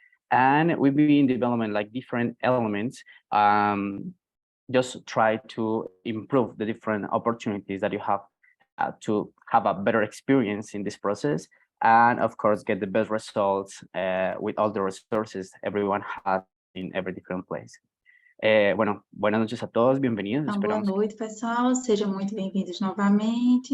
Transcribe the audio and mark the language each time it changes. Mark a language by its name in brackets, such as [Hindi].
[English] And we've been developing like different elements, just try to improve the different opportunities that you have to have a better experience in this process. And of course, get the best results with all the resources everyone has in every different place. [Spanish] Bueno, buenas noches a todos, bienvenidos. [Portuguese] Então, boa noite, pessoal, sejam muito bem-vindos novamente.